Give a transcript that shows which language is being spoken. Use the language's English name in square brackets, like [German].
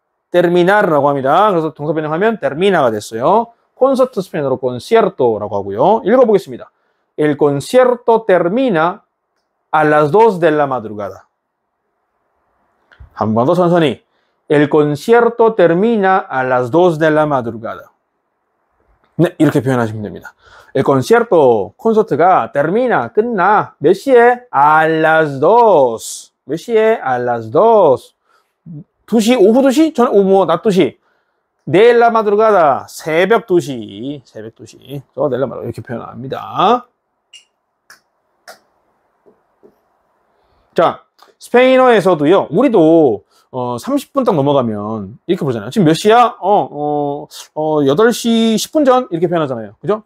[Korean] terminar라고 합니다. 그래서 동사 변형하면 termina가 됐어요. 콘서트 스페인어로 concierto라고 하고요. 읽어보겠습니다. [Spanish] El concierto termina a las 2 de la madrugada. [Korean] 한 번 더 천천히. [Spanish] El concierto termina a las 2 de la madrugada. [Korean] 네, 이렇게 표현하시면 됩니다. [Spanish] El concierto, [Korean] 콘서트가 [Spanish] termina, [Korean] 끝나. 몇 시에? [Spanish] A las 2. [Korean] 몇 시에? [Spanish] A las 2. [Korean] 2시, 오후 2시? 낮 2시. [Spanish] de la madrugada, [Korean] 새벽 2시. 새벽 2시. [Spanish] de la madrugada [Korean] 이렇게 표현합니다. 자, 스페인어에서도요, 우리도 30분 딱 넘어가면 이렇게 보잖아요. 지금 몇 시야? 8시 10분 전 이렇게 표현하잖아요. 그죠?